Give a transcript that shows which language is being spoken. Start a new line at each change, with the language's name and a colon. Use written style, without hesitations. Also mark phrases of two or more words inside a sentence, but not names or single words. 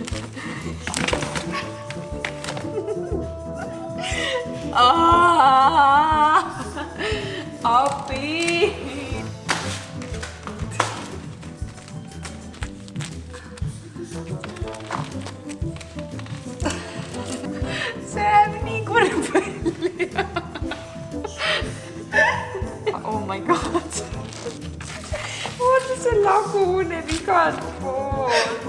Estonian: Nii. Appi! See näeb nii kurb välja.
English: Oh my god.
Estonian: Vaata, see laguneb igalt poolt.